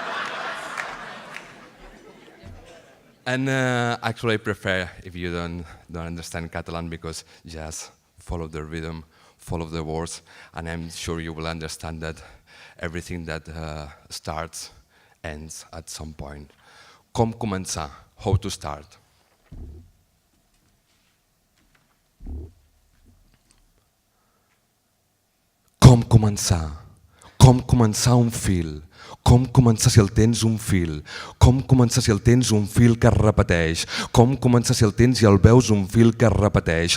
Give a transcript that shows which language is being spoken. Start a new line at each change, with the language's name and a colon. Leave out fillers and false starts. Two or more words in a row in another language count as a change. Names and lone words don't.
English: And actually I prefer if you don't understand Catalan because just follow the rhythm, follow the words, and I'm sure you will understand that everything that starts ends at some point.
Catalan: Com començar,
English: how to start.
Catalan: Com començar? Com començar un fil? Com començar si el tens un fil? Com començar si el tens un fil que es repeteix? Com començar si el tens i el veus un fil que es repeteix?